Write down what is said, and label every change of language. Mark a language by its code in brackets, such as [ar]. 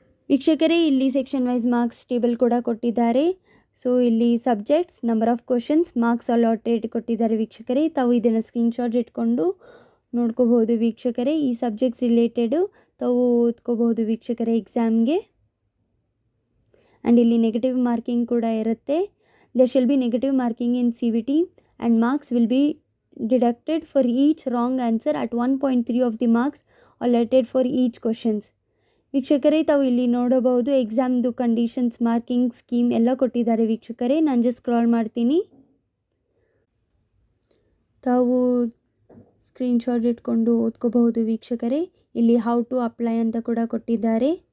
[kn] ವೀಕ್ಷಕರೇ, ಇಲ್ಲಿ section wise marks table ಕೂಡ ಕೊಟ್ಟಿದ್ದಾರೆ. ಸೊ ಇಲ್ಲಿ subjects, number of questions, marks allotted ಕೊಟ್ಟಿದ್ದಾರೆ ವೀಕ್ಷಕರೇ. ತಾವು ಇದನ್ನು ಸ್ಕ್ರೀನ್ಶಾಟ್ ಇಟ್ಕೊಂಡು ನೋಡ್ಕೋಬಹುದು ವೀಕ್ಷಕರೇ. ಈ ಸಬ್ಜೆಕ್ಟ್ಸ್ ರಿಲೇಟೆಡು ತಾವು ಓದ್ಕೋಬಹುದು ವೀಕ್ಷಕರೇ ಎಕ್ಸಾಮ್ಗೆ. ಆ್ಯಂಡ್ ಇಲ್ಲಿ ನೆಗೆಟಿವ್ ಮಾರ್ಕಿಂಗ್ ಕೂಡ ಇರುತ್ತೆ. [en] There shall be negative marking in CVT and marks will be deducted for each wrong answer at 1.3 of the marks allotted for each questions. [kn] ವೀಕ್ಷಕರೇ, ತಾವು ಇಲ್ಲಿ ನೋಡಬಹುದು ಎಕ್ಸಾಮ್ದು ಕಂಡೀಷನ್ಸ್, ಮಾರ್ಕಿಂಗ್ ಸ್ಕೀಮ್ ಎಲ್ಲ ಕೊಟ್ಟಿದ್ದಾರೆ ವೀಕ್ಷಕರೇ. ನಾನು ಜಸ್ಟ್ ಸ್ಕ್ರಾಲ್ ಮಾಡ್ತೀನಿ, ತಾವು ಸ್ಕ್ರೀನ್ಶಾಟ್ ಇಟ್ಕೊಂಡು ಓದ್ಕೋಬಹುದು ವೀಕ್ಷಕರೇ. ಇಲ್ಲಿ [en] how to apply [kn] ಅಂತ ಕೂಡ ಕೊಟ್ಟಿದ್ದಾರೆ.